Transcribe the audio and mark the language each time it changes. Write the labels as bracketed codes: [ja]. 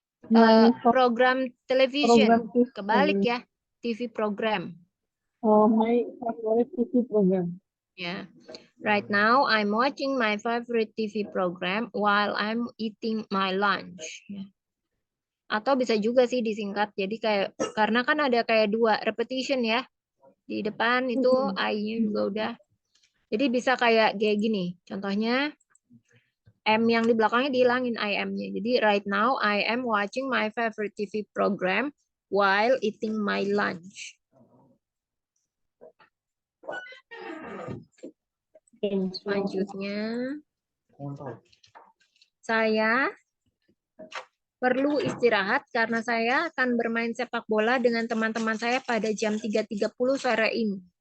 [en] My program television. program is [id] Kebalik ya, TV program. [en] my favorite TV program. [id] Ya. [en] Right now I'm watching my favorite TV program while I'm eating my lunch. [id] Ya. Atau bisa juga sih disingkat. Jadi kayak karena kan ada kayak dua repetition ya. Di depan itu I-nya juga udah. Jadi bisa kayak gini. Contohnya M yang di belakangnya dihilangin IM-nya. [en] Jadi right now I am watching my favorite TV program while eating my lunch. [id] Selanjutnya, saya perlu istirahat karena saya akan bermain sepak bola dengan teman-teman saya pada jam 3.30 sore ini.